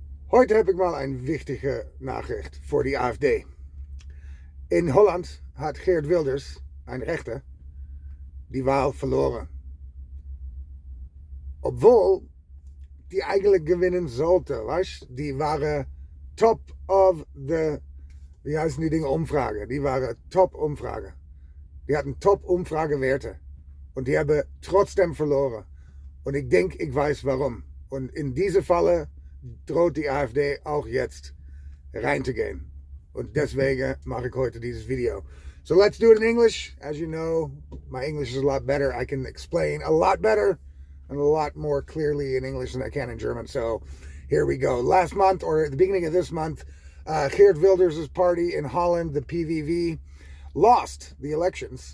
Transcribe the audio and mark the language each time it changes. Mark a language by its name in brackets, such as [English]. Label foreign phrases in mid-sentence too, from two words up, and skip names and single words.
[German] Heute [Dutch] heb ik [German] mal een wichtige Nachricht voor die AfD. [Dutch] In Holland had Geert Wilders, een rechter, [German] die Wahl verloren. Obwohl die eigenlijk gewinnen sollte, weißt? Die waren [English] top of the, [German] wie heißen die Dinge, Umfrage. Die waren top Umfrage. Die hatten top Umfragewerte. Und die hebben trotzdem verloren. Und ich denke, ich weiß warum. Und in diese Falle droht die AfD auch jetzt reinzugehen. Und deswegen mache ich heute dieses Video. [English] So let's do it in English. As you know, my English is a lot better. I can explain a lot better and a lot more clearly in English than I can in German. So here we go. Last month, or at the beginning of this month, Geert Wilders' party in Holland, the PVV, lost the elections.